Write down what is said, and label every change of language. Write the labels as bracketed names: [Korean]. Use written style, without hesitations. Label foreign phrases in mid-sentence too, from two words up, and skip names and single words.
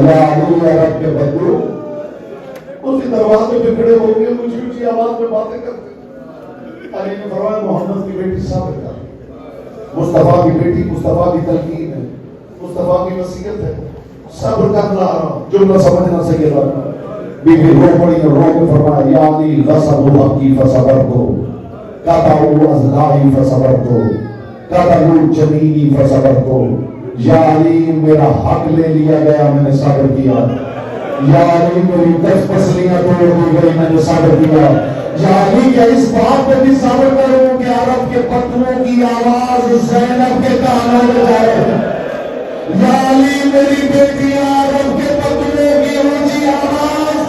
[Urdu] یا علی عرب کے بدو اسی دروازے پہ کھڑے ہو کے اونچی اونچی آواز میں باتیں کرتے. علی نے فرمایا محمد کی بیٹی صبر کر. مصطفیٰ کی بیٹی، مصطفیٰ کی تلقین ہے، مصطفیٰ کی وصیت ہے. صبر کرنا جملہ سمجھنا صحیح ہے. بی بی رو پڑی اور رو کے فرمایا یا علی [Arabic] غصبوا حقی فصبرتو قطعوا اضلاعی فصبرتو قطعوا جنینی فصبرتو. [Urdu] یا علی میرا حق لے لیا گیا میں نے صبر کیا. یا علی میری 10 پسلیاں توڑ دی گئی میں نے صبر کیا. یا علی کیا اس بات پہ بھی صبر کروں کہ عرب کے پتوں کی آواز زینب کے کانوں میں جائے. یا علی میری بیٹیاں عرب کے پتوں کی اونچی آواز.